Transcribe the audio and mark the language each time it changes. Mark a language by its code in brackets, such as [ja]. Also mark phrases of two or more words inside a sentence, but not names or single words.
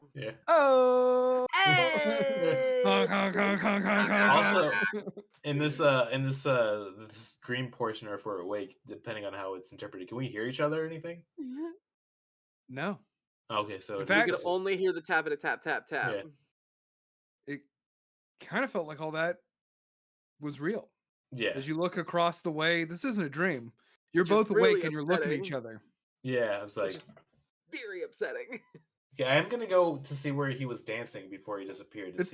[en] Yeah. Oh. Hey! Honk, honk, honk, honk, honk, honk, Also, honk. this dream portion, or if we're awake, depending on how it's interpreted, can we hear each other or anything? No. Okay, so In it We is could fact, just only hear the tap a tap tap tap. yeah, it kind of felt like all that was real. yeah, As you look across the way, this isn't a dream. You're Which is both really awake and you're looking at each upsetting. other. yeah. I was Which like, is very upsetting. okay, I am gonna go to see where he was dancing before he disappeared to